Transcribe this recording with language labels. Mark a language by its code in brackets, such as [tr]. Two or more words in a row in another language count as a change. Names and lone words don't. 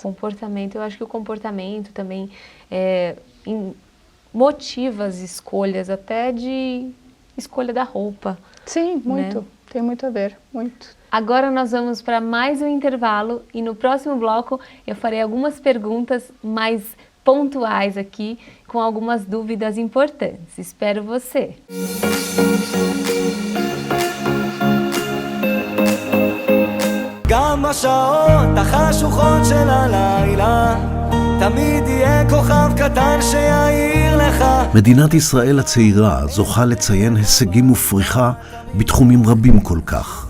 [pt] O comportamento, eu acho que o comportamento também motiva as escolhas, até de escolha da roupa. Sim, muito. Né? Tem muito a ver, muito. Agora nós vamos para mais um intervalo e no próximo bloco eu farei algumas perguntas mais pontuais aqui, com algumas dúvidas importantes. Espero você! [he] גם בשעות החשוכות של הלילה תמיד יהיה כוכב קטן שיעיר לך. מדינת ישראל הצעירה זוכה לציין הישגים ופריחה בתחומים רבים כל כך.